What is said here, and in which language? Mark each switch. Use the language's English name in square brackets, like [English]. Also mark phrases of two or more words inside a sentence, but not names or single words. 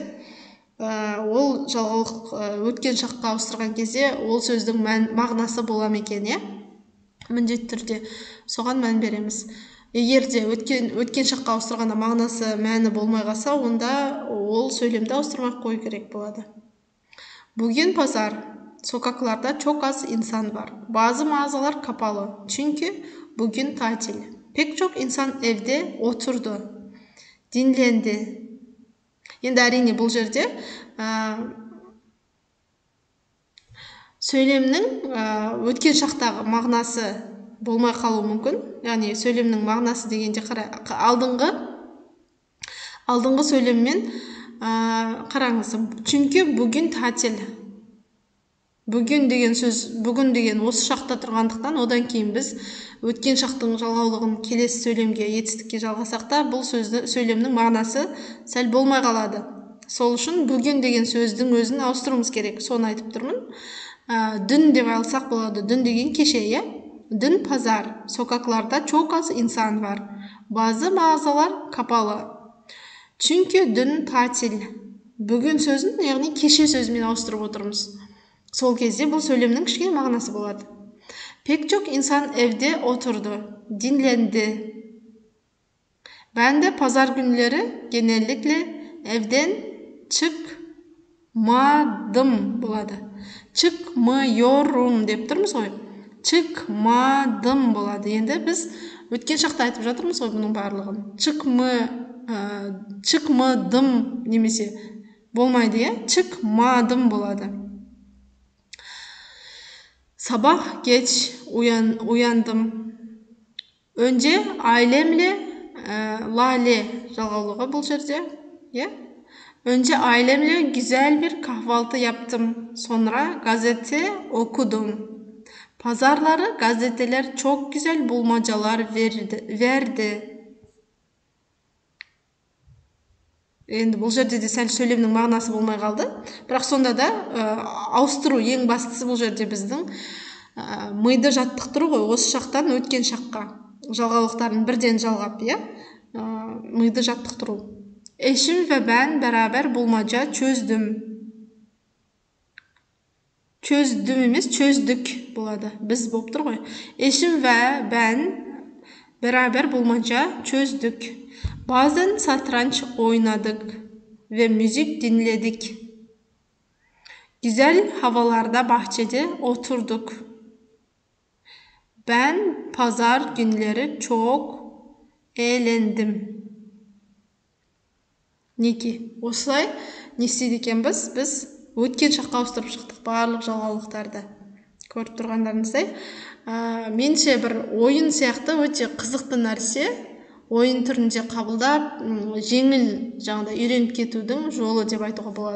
[Kazakh] Ол жалғаулық өткен шаққа ауыстырған кезде ол сөздің мағынасы бола ма екен, міндетті түрде соған мән береміз. Егер де өткен шаққа ауыстырғанда мағынасы, мәні болмай қалса, онда ол сөйлемді ауыстырмай қою керек болады. [Turkish] Bugün pazar. Sokaklarda çok az insan var. Bazı mağazalar kapalı. Çünkü bugün tatil. Pek çok insan evde oturdu. Dinlendi. [Kazakh] Енді әрине бұл жерде сөйлемнің өткен шақтағы мағынасы болмай қалуы мүмкін. Яғни сөйлемнің мағынасы дегенде алдыңғы сөйлеммен қараңыз. [Turkish] Çünkü bugün tatil. [Kazakh] Бүгін деген сөз, бүгін деген осы шақта тұрғандықтан, одан кейін біз өткен шақтың жалғаулығын келесі сөйлемге, етістікке жалғасақ та, бұл сөйлемнің мағынасы сәл болмай қалады. Сол үшін бүгін деген сөздің өзін ауыстыруымыз керек. Соны айтып тұрмын. Dün деп алсақ болады. Dün деген кеше, [Turkish] Dün pazar. Sokaklarda çok az insan var. Bazı mağazalar kapalı. Çünkü dün tatil. [Kazakh] Бүгін сөзін, яғни кеше сөзімен ауыстырып отырмыз. Сол кезде бұл сөйлемнің кішкене мағынасы болады. [Turkish] Pek çok insan evde oturdu, dinlendi. Ben de pazar günleri genellikle evden çıkmadım болады. [Kazakh] Çıkmıyorum деп тұрмыз ғой. Çıkmadım болады. Енді біз өткен шақта айтып жатырмыз ғой бұның барлығын. Çıkmadım немесе болмайды, çıkmadım болады. [Turkish] Sabah geç uyandım. Önce ailemle [Kazakh] Lale жалғаулығы бұл жерде. [Turkish] Önce ailemle güzel bir kahvaltı yaptım. Sonra gazete okudum. Pazarları gazeteler çok güzel bulmacalar verdi. [Kazakh] Енді бұл жерде де сәл сөйлемнің мағынасы болмай қалды. Бірақ сонда да ауыстыру ең бастысы бұл жерде біздің миды жаттықтыру ғой, осы шақтан өткен шаққа жалғаулықтарын бірден жалғап, миды жаттықтыру. [Turkish] Eşim ve ben beraber bulmaca çözdüm. [Kazakh] Çözdüm емес, çözdük болады. Біз болып тұр ғой. [Turkish] Eşim ve ben beraber bulmaca çözdük. Bazen satranç oynadık ve müzik dinledik. Güzel havalarda bahçede oturduk. Ben pazar günleri çok eğlendim. [Kazakh] Неке? Осылай не істейді екенбіз? Біз өткен шаққа ауыстырып шықтық барлық жалғаулықтарды. Көріп тұрғандарыңыздай, менше бір ойын сияқты өте қызықты нәрсе. Ойын түрінде қабылдап, жеңіл жаңағыдай үйреніп кетудің жолы деп айтуға болады.